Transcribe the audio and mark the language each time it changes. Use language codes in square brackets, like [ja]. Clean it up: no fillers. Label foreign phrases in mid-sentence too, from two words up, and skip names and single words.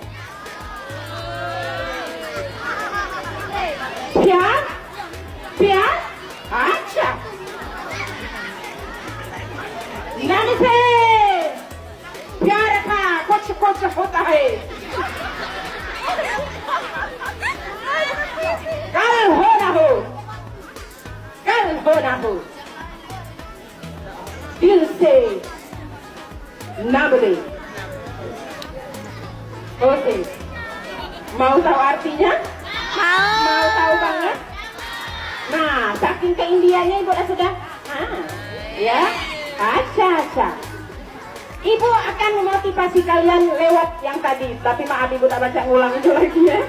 [hi] प्यार प्यार अच्छा नन से प्यार का कुछ कुछ होता है कल हो ना हो होना हो दिल से ना boleh. [id] Oke, mau tahu artinya? Mau tahu banget? Nah, saking keindiannya Ibu sudah ya, acha. Ibu akan memotivasi kalian lewat yang tadi, tapi maaf Ibu tak baca ngulang itu lagi ya.